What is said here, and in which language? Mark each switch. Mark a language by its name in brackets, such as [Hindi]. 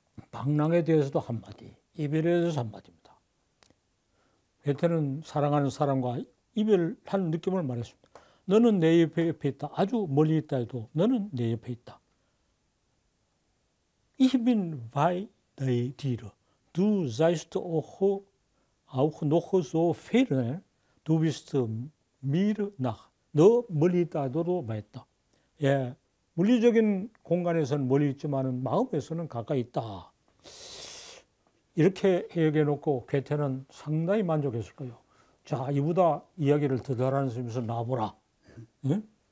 [Korean] 방랑에 대해서도 한마디, 이별에 대해서 한마디입니다. 괴테는 사랑하는 사람과 이별하는 느낌을 말했습니다. 너는 내 옆에 있다. 아주 멀리 있다 해도 너는 내 옆에 있다. [German] Ich bin bei dir. Du seist auch noch so fern. Du bist mir nach. [Korean] 너 멀리 있다 하더라도 말했다. 예, 물리적인 공간에서는 멀리 있지만은 마음에서는 가까이 있다. 이렇게 해석해 놓고 괴테는 상당히 만족했을 거예요. 자, 이보다 이야기를 더 잘하는 스님에서 나와보라. 응?